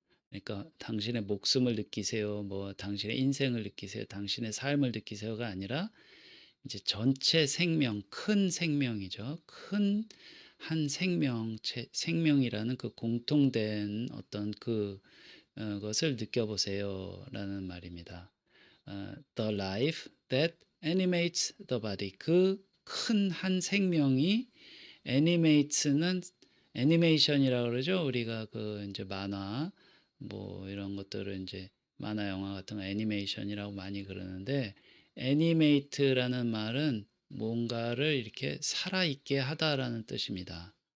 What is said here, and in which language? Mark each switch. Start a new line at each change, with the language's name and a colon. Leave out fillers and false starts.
Korean: 그러니까 당신의 목숨을 느끼세요. 뭐 당신의 인생을 느끼세요. 당신의 삶을 느끼세요가 아니라 이제 전체 생명, 큰 생명이죠. 큰 한 생명체, 생명이라는 그 공통된 어떤 것을 느껴보세요라는 말입니다.
English: The life that animates the body.
Korean: 그 큰 한 생명이 애니메이트는 애니메이션이라고 그러죠. 우리가 그 이제 만화 뭐 이런 것들을 이제 만화 영화 같은 거 애니메이션이라고 많이 그러는데 애니메이트라는 말은 뭔가를 이렇게 살아있게 하다라는 뜻입니다.